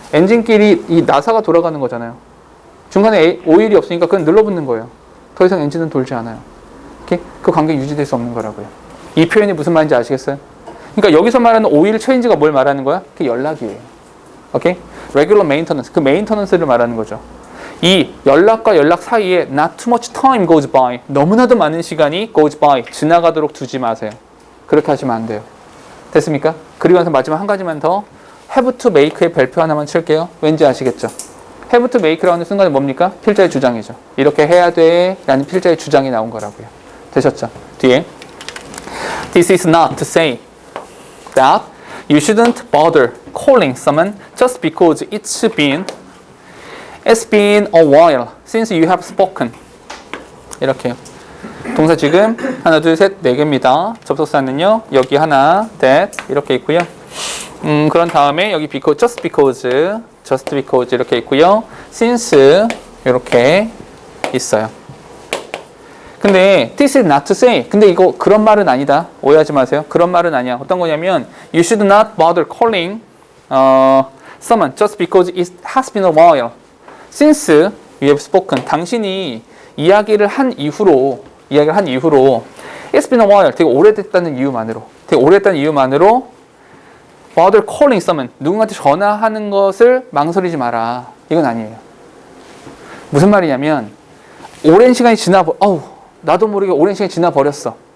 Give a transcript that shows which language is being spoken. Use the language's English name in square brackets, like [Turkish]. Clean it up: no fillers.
[Korean] 엔진끼리 이 나사가 돌아가는 거잖아요. 중간에 오일이 없으니까 그건 늘러붙는 거예요. 더 이상 엔진은 돌지 않아요. 오케이? 그 관계 유지될 수 없는 거라고요. 이 표현이 무슨 말인지 아시겠어요? 그러니까 여기서 말하는 오일 체인지가 뭘 말하는 거야? 그게 연락이에요. 오케이? [English] Regular maintenance. [Korean] 그 maintenance를 말하는 거죠. 이 연락과 연락 사이에 [English] not too much time goes by. [Korean] 너무나도 많은 시간이 [English] goes by. [Korean] 지나가도록 두지 마세요. 그렇게 하시면 안 돼요. 됐습니까? 그리고 나서 마지막 한 가지만 더. have to make의 별표 하나만 칠게요. 왠지 아시겠죠? have to make라고 하는 순간에 뭡니까? 필자의 주장이죠. 이렇게 해야 돼 라는 필자의 주장이 나온 거라고요. 되셨죠? [English] 뒤에 This is not to say that you shouldn't bother calling someone just because it's been a while since you have spoken. [Korean] 이렇게요. 동사 지금 하나, 둘, 셋, 네 개입니다. 접속사는요. 여기 하나, that 이렇게 있고요. 그런 다음에 여기 because, just because 이렇게 있고요. since 이렇게 있어요. 근데 [English] this is not to say. [Korean] 근데 이거 그런 말은 아니다. 오해하지 마세요. 그런 말은 아니야. 어떤 거냐면 [English] you should not bother calling someone just because it has been a while since you have spoken. [Korean] 당신이 이야기를 한 이후로 [English] it's been a while. [Korean] 되게 오래됐다는 이유만으로 [English] bother calling someone. [Korean] 누군가한테 전화하는 것을 망설이지 마라. 이건 아니에요. 무슨 말이냐면 오랜 시간이 나도 모르게 오랜 시간이 지나 버렸어.